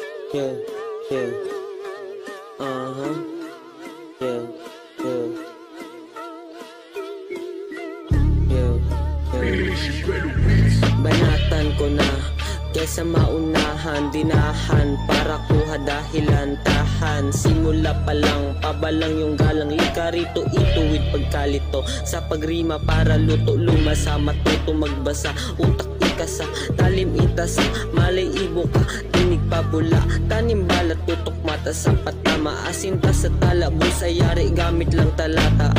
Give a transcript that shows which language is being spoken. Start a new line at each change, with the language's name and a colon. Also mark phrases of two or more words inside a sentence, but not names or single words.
English: Yeah, yeah, uh-huh, yeah, yeah, yeah, yeah.
Filipino: Banatan ko na kesa maunahan, dinahan para kuha dahilan, tahan. Simula pa lang, pabalang yung galang, lika rito, ituwid pagkalito. Sa pagrima para luto, lumasa, matuto magbasa, utak ikasa, talim itasa, malay ibo ka, tinig pabula, tanim balat, tutok mata, sa patama, asinta sa tala, busayari, gamit lang talata.